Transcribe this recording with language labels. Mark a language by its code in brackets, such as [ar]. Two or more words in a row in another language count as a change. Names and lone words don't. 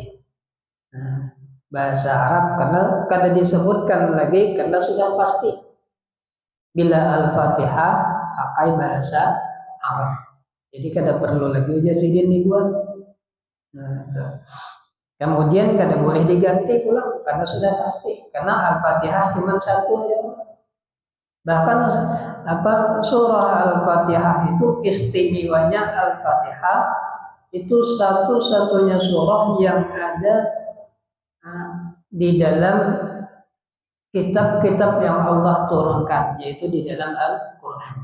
[id] Bahasa Arab karena kada disebutkan lagi, karena sudah pasti bila Al-Fatihah pakai bahasa Arab. [bjn] Jadi kada perlu lagi ujar sidin dibuat. Kemudian kada boleh diganti pulang karena sudah pasti. [id] Karena Al-Fatihah cuma satu ya. Bahkan surah Al-Fatihah itu istimewanya Al-Fatihah itu satu-satunya surah yang ada di dalam kitab-kitab yang Allah turunkan, yaitu di dalam Al-Quran.